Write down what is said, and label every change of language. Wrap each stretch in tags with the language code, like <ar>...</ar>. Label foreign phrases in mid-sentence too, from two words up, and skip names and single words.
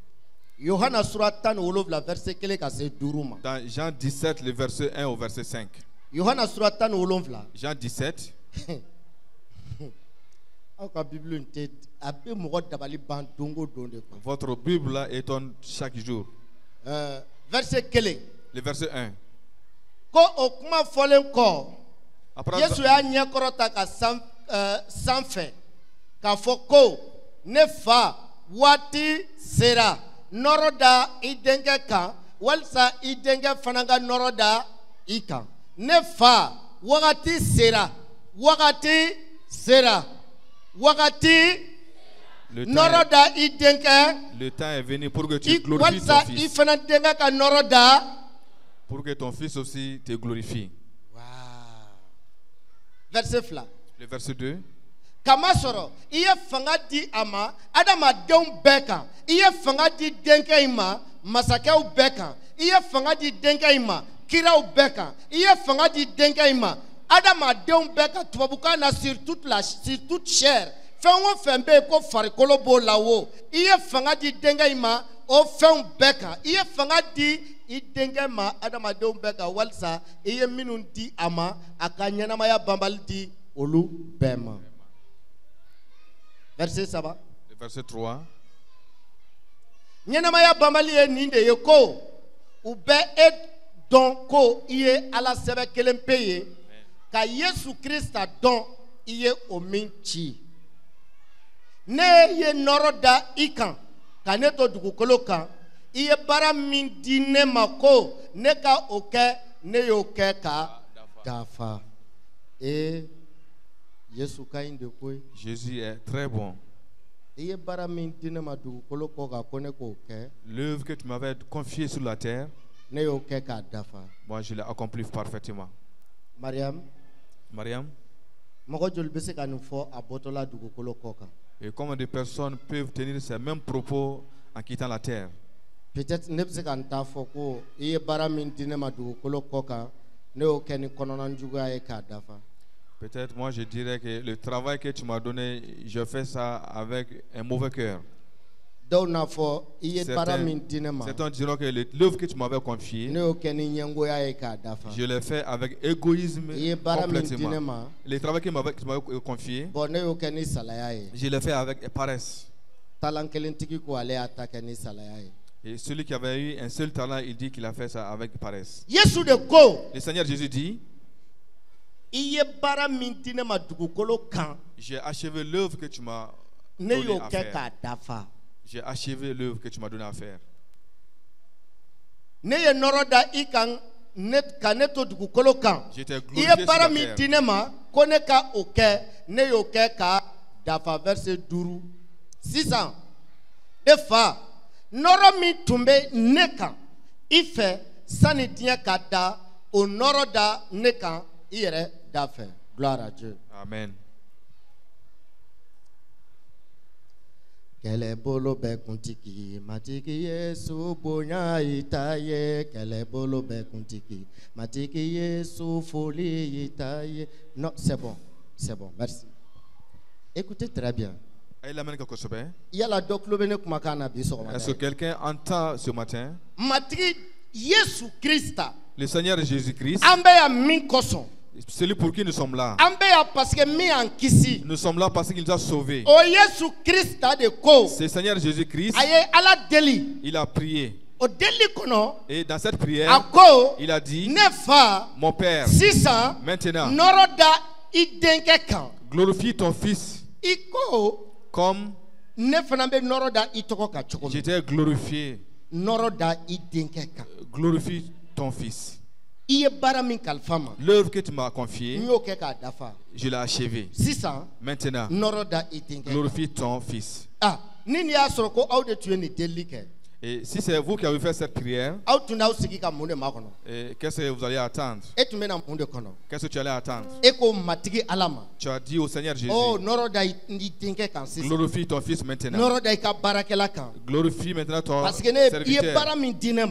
<fr>Dans Jean 17, le verset 1 au verset 5. Jean 17. Votre Bible étonne chaque jour.</fr> <bm>Verset kele.</bm> <fr>Le verset 1.</fr> <bm>Ko okuma folen ko. Yesu ya nyakorota ka sanfɛ k'a fɔ ko ne fa waati sera nɔrɔ da I denkɛ kan walisa I denkɛ fana ka nɔrɔ da I kan. Ne fa wagati sera. Wagati sera. Wagati nɔrɔ da I denkɛ.</bm> <fr>Le temps est venu pour que tu glorifies ton</fr> <bm>walisa</bm> <fr>fils.</fr> <bm>I fana denkɛ ka nɔrɔ da.</bm> <fr>Pour que ton fils aussi te glorifie.</fr> <bm>Wow. Verset fla.</bm> <fr>Le verset 2.</fr> <bm>Kama sɔrɔ I ye fanga di a ma adamadenw bɛɛ kan. I ye fanga di denkɛ in ma masakɛw bɛɛ kan. I ye fanga di denkɛ in ma kiraw bɛɛ kan. I ye fanga di denkɛ in ma adamadenw bɛɛ kan. Tubabukan na</bm> <fr>sur toute chair.</fr> <bm>Fɛn o fɛn bɛ yen ko farikolo b'o la o. I ye fanga di denkɛ in ma o fɛnw bɛɛ kan. I ye fanga di I denkɛ ma adamadenw bɛɛ kan walisa I ye minnu di a ma a ka ɲɛnamaya banbali di olu bɛɛ ma.</bm> <fr>Verset 3. Le verset 3.</fr> <bm>Ɲɛnamaya banbali ye nin de ye ko u bɛ e dɔn ko I ye Ala sɛbɛ kelen pe ye ka Yesu Krista dɔn I ye o min ci. Ne ye nɔrɔ da I kan ka ne to dugukolo kan. I ye baara min di ne ma ko ne ka o kɛ ne y'o kɛ ka dafa. Yesu ka ɲi de koyi.</bm> <fr>Jésus est très bon.</fr> <bm>I ye baara min di ne ma dugukolo kɔ kan ko ne k'o kɛ.</bm> <fr>L'œuvre que tu m'avais confiée sur la terre,</fr> <bm>ne y'o kɛ ka dafa.</bm> <fr>moi je l'ai accompli parfaitement. Mariam.</fr> <bm>Mɔgɔ joli bɛ se ka nin fɔ a bɔtɔla dugukolo kɔ kan?</bm> <fr>Et comment des personnes peuvent tenir ces mêmes propos en quittant la terre?</fr> <bm>Peut-être ne bɛ se ka n ta fɔ ko I ye baara min di ne ma dugukolo kɔ kan ne y'o kɛ ni kɔnɔna juguya ye k'a dafa.</bm> <fr>Peut-être moi je dirais que le travail que tu m'as donné, je fais ça avec un mauvais cœur.</fr> <bm>Dɔw n'a fɔ I ye baara min di ne ma.</bm> <fr>Certains diront que l'œuvre que tu m'avais confiée,</fr> <bm>ne y'o kɛ ni ɲɛngoya ye k'a dafa.</bm> <fr>je l'ai fait avec égoïsme</fr> <bm>I ye baara min di ne ma.</bm> <fr>Le travail que tu m'avais confié,</fr> <bm>bon ne y'o kɛ ni salaya ye.</bm> <fr>je l'ai fait avec paresse.</fr> <bm>Talan kelentigi ko ale y'a ta kɛ ni salaya ye.</bm> <fr>Et celui qui avait eu un seul talent, il dit qu'il a fait ça avec paresse.</fr> <bm>Yesu de ko.</bm> <fr>Le Seigneur Jésus dit,</fr> <bm>I ye baara min di ne ma dugukolo kan.</bm> <fr>j'ai achevé l'œuvre que tu m'as</fr> <bm>ne</bm> <fr>donné</fr> <bm>y'o</bm> <fr>à</fr> <bm>kɛ</bm> <fr>faire.</fr> <bm>k'a dafa.</bm> <fr>J'ai achevé l'œuvre que tu m'as donné à faire.</fr> <bm>Ne ye nɔrɔ da I kan ka ne to dugukolo kan.</bm> <fr>Je t'ai</fr> <bm>I</bm> <fr>glorifié</fr> <bm>ye</bm> <fr>sur</fr> <bm>baara la min</bm> <fr>terre.</fr> <bm>di ne ma ko ne ka o kɛ ne y'o kɛ ka dafa.</bm> <fr>Verset 5.</fr> <bm>Sisan e fa nɔrɔ min tun bɛ ne kan I fɛ sani diɲɛ ka da o nɔrɔ da ne kan I yɛrɛ da fɛ.</bm> <fr>Gloire à Dieu. Amen.</fr> <bm>Kɛlɛbolo bɛ kuntigi matigi Yesu bonya I ta ye. Kɛlɛbolo bɛ kuntigi matigi Yesu foli I ta ye.</bm> <fr>Non, c'est bon, merci. Écoutez très bien. Est-ce que quelqu'un entend ce matin?</fr> <bm>Matigi Yesu Krista.</bm> <fr>Le Seigneur Jésus-Christ.</fr> <bm>An bɛ yan min kosɔn.</bm> <fr>Celui pour qui nous sommes là.</fr> <bm>An bɛ yan</bm> <fr>parce que</fr> <bm>min y'an kisi.</bm> <fr>Nous sommes là parce qu'il nous a sauvés.</fr> <bm>O Yesu Krista de ko.</bm> <fr>C'est le Seigneur Jésus-Christ.</fr> <bm>A ye Ala deli.</bm> <fr>Il a prié.</fr> <bm>O deli kɔnɔ.</bm> <fr>Et dans cette prière,</fr> <bm>a ko.</bm> <fr>Il a dit,</fr> <bm>ne fa.</bm> <fr>Mon Père.</fr> <bm>Sisan.</bm> <fr>Maintenant.</fr> <bm>Nɔrɔ da I denkɛ kan.</bm> <fr>Glorifie ton fils.</fr> <bm>I ko.</bm> <fr>Comme.</fr> <bm>Ne fana bɛ nɔrɔ da I tɔgɔ kan cogo min.</bm> <fr>J'étais glorifié.</fr> <bm>Nɔrɔ da I denkɛ kan.</bm> <fr>Glorifie ton fils.</fr> <bm>I ye baara min kalifa ma.</bm> <fr>L'œuvre que tu m'as confiée.</fr> <bm>N y'o kɛ k'a dafa.</bm> <fr>Je l'ai achevée.</fr> <bm>Sisan.</bm> <fr>Maintenant.</fr> <bm>Nɔrɔ da I denkɛ kan.</bm> <fr>Glorifie ton fils.</fr> <bm>Ah, ni nin y'a sɔrɔ ko aw de tun ye nin delili kɛ.</bm> <fr>Et si c'est vous qui avez fait cette prière, qu'est-ce que vous allez attendre? Qu'est-ce que tu allais attendre? Tu as dit au Seigneur Jésus, glorifie ton fils maintenant. Glorifie maintenant ton serviteur.</fr>